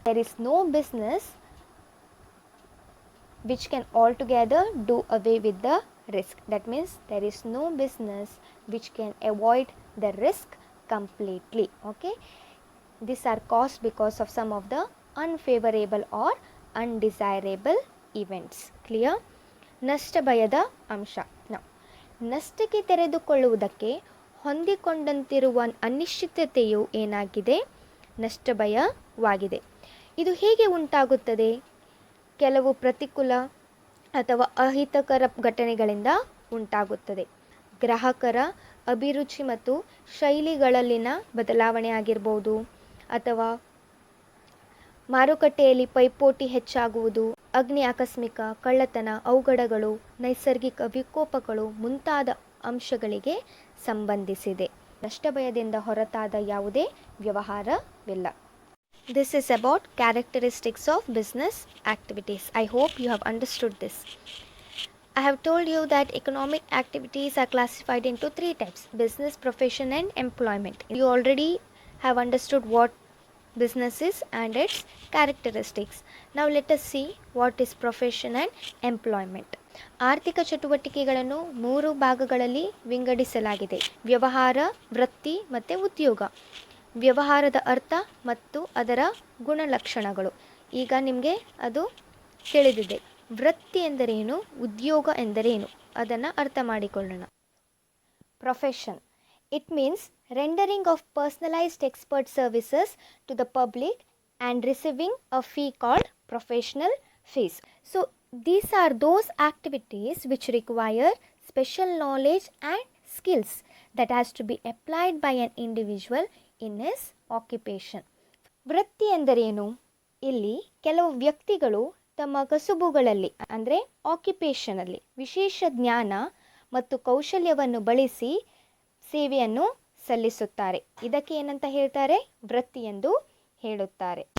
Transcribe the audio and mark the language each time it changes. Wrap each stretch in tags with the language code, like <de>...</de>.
<en>There is no business which can altogether do away with the risk. That means there is no business which can avoid the risk completely. Okay, these are caused because of some of the unfavorable or undesirable events.</en> <kn>Clear? ನಷ್ಟ ಭಯದ ಅಂಶ. ನಾವು ನಷ್ಟಕ್ಕೆ ತೆರೆದುಕೊಳ್ಳುವುದಕ್ಕೆ ಹೊಂದಿಕೊಂಡಂತಿರುವ ಅನಿಶ್ಚಿತತೆಯು ಏನಾಗಿದೆ? ನಷ್ಟ ಭಯವಾಗಿದೆ. ಇದು ಹೇಗೆ ಉಂಟಾಗುತ್ತದೆ? ಕೆಲವು ಪ್ರತಿಕೂಲ ಅಥವಾ ಅಹಿತಕರ ಘಟನೆಗಳಿಂದ ಉಂಟಾಗುತ್ತದೆ. ಗ್ರಾಹಕರ ಅಭಿರುಚಿ ಮತ್ತು ಶೈಲಿಗಳಲ್ಲಿನ ಬದಲಾವಣೆ ಆಗಿರ್ಬೋದು, ಅಥವಾ ಮಾರುಕಟ್ಟೆಯಲ್ಲಿ ಪೈಪೋಟಿ ಹೆಚ್ಚಾಗುವುದು, ಅಗ್ನಿ ಆಕಸ್ಮಿಕ, ಕಳ್ಳತನ, ಅವಘಡಗಳು, ನೈಸರ್ಗಿಕ ವಿಕೋಪಗಳು ಮುಂತಾದ ಅಂಶಗಳಿಗೆ ಸಂಬಂಧಿಸಿದೆ. ನಷ್ಟ ಭಯದಿಂದ ಹೊರತಾದ ಯಾವುದೇ ವ್ಯವಹಾರವಿಲ್ಲ.</kn> <en>This is about characteristics of business activities. I hope you have understood this. I have told you that economic activities are classified into 3 types: business, profession and employment. You already have understood what business is and its characteristics. Now let us see what is profession and employment.</en> <kn>ಆರ್ಥಿಕ ಚಟುವಟಿಕೆಗಳನ್ನು 3 ಭಾಗಗಳಲ್ಲಿ ವಿಂಗಡಿಸಲಾಗಿದೆ: ವ್ಯವಹಾರ, ವೃತ್ತಿ ಮತ್ತು ಉದ್ಯೋಗ. ವ್ಯವಹಾರದ ಅರ್ಥ ಮತ್ತು ಅದರ ಗುಣಲಕ್ಷಣಗಳು ಈಗ ನಿಮಗೆ ಅದು ತಿಳಿದಿದೆ. ವೃತ್ತಿ ಎಂದರೇನು, ಉದ್ಯೋಗ ಎಂದರೇನು, ಅದನ್ನು ಅರ್ಥ ಮಾಡಿಕೊಳ್ಳೋಣ.</kn> <en>Profession, it means rendering of personalized expert services to the public and receiving a fee called professional fees. So these are those activities which require special knowledge and skills that has to be applied by an individual in his occupation.</en> <kn>ವೃತ್ತಿ ಎಂದರೇನು? ಇಲ್ಲಿ ಕೆಲವು ವ್ಯಕ್ತಿಗಳು ತಮ್ಮ ಕಸುಬುಗಳಲ್ಲಿ ಅಂದರೆ ಆಕ್ಯುಪೇಷನಲ್ಲಿ ವಿಶೇಷ ಜ್ಞಾನ ಮತ್ತು ಕೌಶಲ್ಯವನ್ನು ಬಳಸಿ ಸೇವೆಯನ್ನು ಸಲ್ಲಿಸುತ್ತಾರೆ. ಇದಕ್ಕೆ ಏನಂತ ಹೇಳ್ತಾರೆ? ವೃತ್ತಿ ಎಂದು ಹೇಳುತ್ತಾರೆ.</kn>